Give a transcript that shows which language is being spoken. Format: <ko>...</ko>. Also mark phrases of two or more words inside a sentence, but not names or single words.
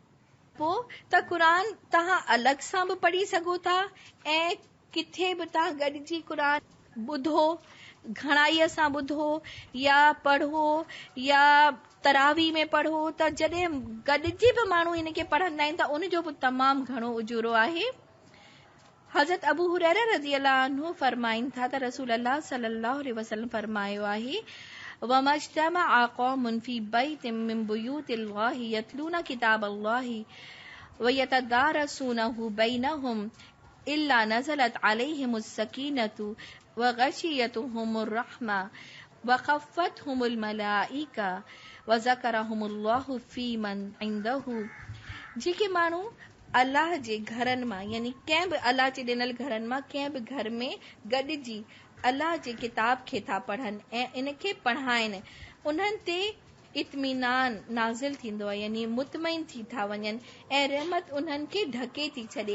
<sd>पोइ त क़ुरान तव्हां अलॻि सां बि पढ़ी सघो था ऐं किथे बि तव्हां गॾिजी क़ुरान ॿुधो, घणाईअ सां ॿुधो या पढ़ो या तरावी में पढ़ो, त जॾहिं गॾिजी बि माण्हू इन खे पढ़ंदा आहिनि त उनजो बि तमामु घणो उजूरो आहे। हज़रत अबू हुरैरा रज़ियल्लाहु अन्हु फरमाइनि था त रसूलुल्लाह</sd> <ar>صلى الله عليه وسلم</ar> <sd>फरमायो आहे,</sd> <ar>وما اجتمع قوم في بيت من بيوت الله يتلون كتاب الله ويتدارسونه بينهم إلا نزلت عليهم السكينة وغشيتهم الرحمة وحفتهم الملائكة وذكرهم الله فيمن عنده.</ar> <sd>जेके माण्हू अल्लाह जे घरनि मां, यानी कंहिं बि अल्लाह जे ॾिनल घरनि मां कंहिं बि घर में गॾिजी अल्लाह जे किताब खे था पढ़नि ऐं इन खे पढ़ाइनि, उन्हनि ते इत्मीनान नाज़िल थींदो आहे, यानी मुतमइन थी था वञनि ऐं रहमत उन्हनि खे ढके थी छॾे।</sd>